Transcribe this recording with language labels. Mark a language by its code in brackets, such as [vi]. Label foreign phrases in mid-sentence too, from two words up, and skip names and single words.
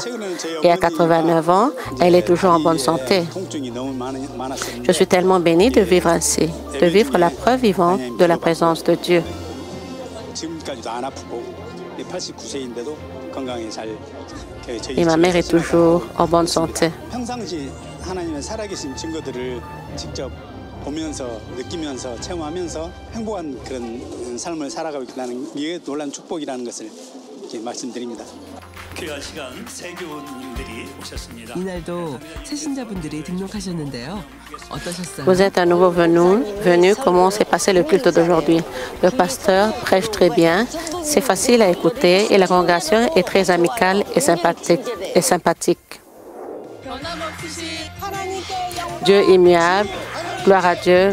[fr] Et à 89 ans, elle est toujours en bonne santé. Je suis tellement bénie de vivre ainsi, de vivre la preuve vivante de la présence de Dieu. Et ma mère est toujours en bonne santé. [ko] 평상시 하나님의 살아계신 증거들을 직접 보면서 느끼면서 체험하면서 행복한 그런 삶을 살아가고 있다는 이게 놀라운 축복이라는 것을 이렇게 말씀드립니다. 귀한 시간 세교우님들이 오셨습니다. 이날도 새신자분들이 등록하셨는데요. 어떠셨어요? [fr] Vous êtes à nouveau venus. Comment s'est passé le culte d'aujourd'hui? Le pasteur prêche très bien. C'est facile à écouter et la congrégation est très amicale et sympathique. Dieu immuable. Gloire à Dieu.